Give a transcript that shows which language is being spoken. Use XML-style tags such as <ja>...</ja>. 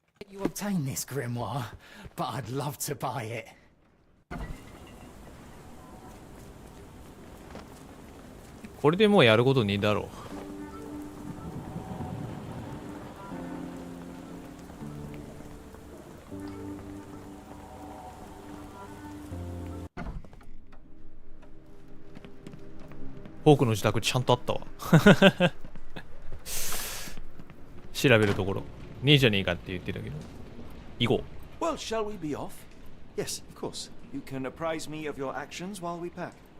<en>you obtain this grimoire, but I'd love to buy it.</en> <ja>これでもうやることねえだろう。フォークの自宅ちゃんとあったわ。調べるところねえじゃねえかって言ってたけど。行こう。</ja> <en>Well, shall we be off? Yes, of course. You can apprise me of your actions while we pack.</en>